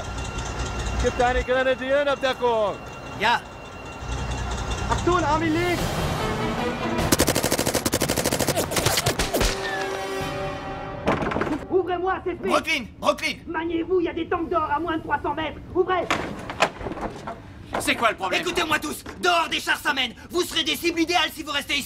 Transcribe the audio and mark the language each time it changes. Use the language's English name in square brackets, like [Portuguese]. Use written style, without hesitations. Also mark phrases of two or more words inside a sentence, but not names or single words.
[German] Gib deine Grenadieren auf Deckung! Ja! Achtung, Army links! [French] Ouvrez-moi, c'est fait! Brooklyn! Brooklyn! Maniez-vous, il y a des tanks d'or à moins de 300 mètres! Ouvrez! C'est quoi le problème? Écoutez-moi tous! Dehors, des chars s'amènent! Vous serez des cibles idéales si vous restez ici!